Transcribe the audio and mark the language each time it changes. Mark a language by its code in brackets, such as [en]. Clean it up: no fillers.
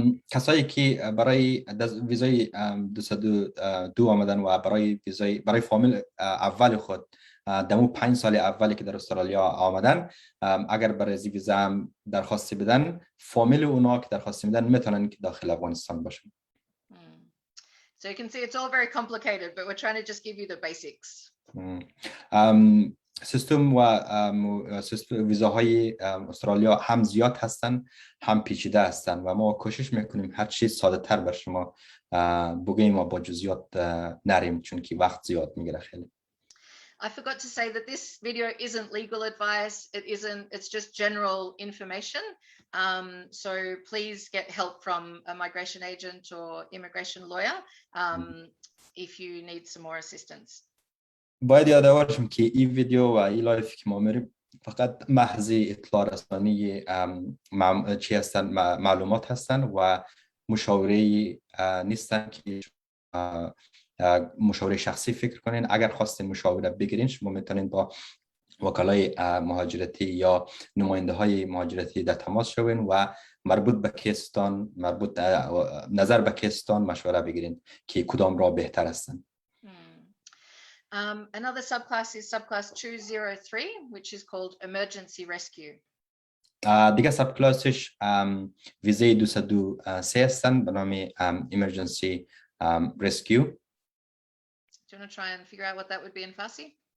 [fa] کسایی که برای ویزای 202 آمدن و برای فامیل اول خود دمو 5 سال اولی که در استرالیا آمدن، اگر برای ویزا درخواستی بدن، فامیل اونا که درخواستی میدن میتونن که داخل افغانستان باشن. [en] So you can see it's all very complicated, but we're trying to just give you the basics. [fa] سیستم و ویزاهای استرالیا هم زیاد هستن هم پیچیده هستن و ما کوشش میکنیم هر چیز ساده تر بر شما بگیم و با جزئیات نریم چون که وقت زیاد میگیره خیلی. [en] I forgot to say that this video isn't legal advice. It's just general information. So please get help from a migration agent or immigration lawyer if you need some more assistance. [fa] باید یادآور شم که این ویدیو و این لایف که ما میریم فقط محض اطلاع رسانی چی هستن، معلومات هستن و مشاوره نیستن که مشاوره شخصی فکر کنین. اگر خواستین مشاوره بگیرین شما میتونین با وکلای مهاجرتی یا نماینده های مهاجرتی در تماس شوین و مربوط به کیستان نظر به کیستان مشوره بگیرین که کدام را بهتر هستند. [en] Another subclass is subclass 203, which is called emergency rescue. [fa] دیگه سب کلاسش ویزه 203 هستند به نام emergency rescue. [en] Do you want to try and figure out what that would be in Farsi?